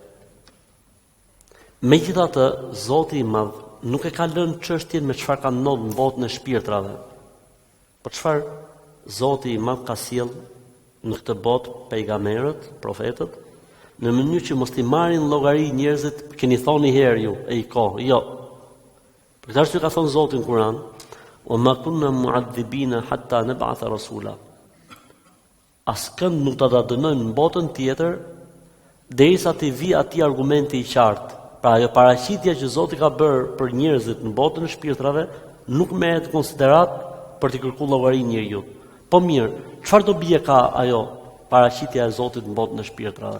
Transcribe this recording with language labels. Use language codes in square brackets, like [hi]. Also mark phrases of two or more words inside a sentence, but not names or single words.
[sq] Megjithatë, Zoti i Madh nuk e ka lënë çështjen me çfarë ka ndodhur në botën e shpirtrave. Po çfarë Zoti i Madh ka sjell në këtë botë pejgamberët, profetët, në mënyrë që mos t'i marrin llogari njerëzit, keni thoni herë ju, e i kohë, jo. Për këtë arsye ka thonë Zoti në Kur'an, [ar] "وما كنا معذبين حتى نبعث رسولا." [sq] Askënd nuk ta dënojmë në botën tjetër derisa të vi atij argumenti i qartë. Pra ajo paraqitja që Zoti ka bërë për njerëzit në botën e shpirtrave nuk merret konsiderat për të kërkuar llogari njeriu. Po mirë, çfarë do bie ka ajo paraqitja e Zotit në botën e shpirtrave?